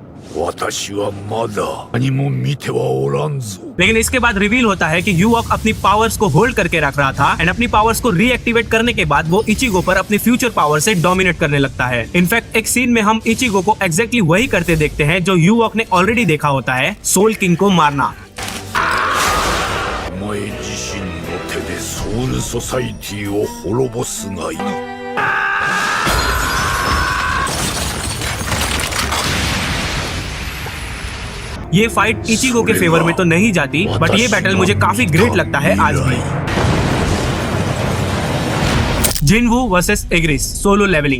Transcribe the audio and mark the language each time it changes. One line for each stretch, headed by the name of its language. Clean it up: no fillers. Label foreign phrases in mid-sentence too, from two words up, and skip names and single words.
Japanese: 私はまだ何も見てはおらんぞ。
Hindi: लेकिन इसके बाद रिवील होता है कि यूवॉक अपनी पावर्स को होल्ड करके रख रहा था एंड अपनी पावर्स को रीएक्टिवेट करने के बाद वो इचिगो पर अपनी
English: future power
Hindi: से डोमिनेट करने लगता है। इनफैक्ट एक सीन में हम इचिगो को एग्जैक्टली वही करते देखते हैं जो यूवॉक ने ऑलरेडी देखा होता है, सोल किंग को मारना।
Japanese: お前自身の手でソウルソサイティを滅ぼすがいい。
Hindi: ये फाइट इचिगो के फेवर में तो नहीं जाती, बट ये बैटल मुझे काफी ग्रेट लगता है आज भी। जिनवू वर्सेस एग्रिस सोलो लेवलिंग।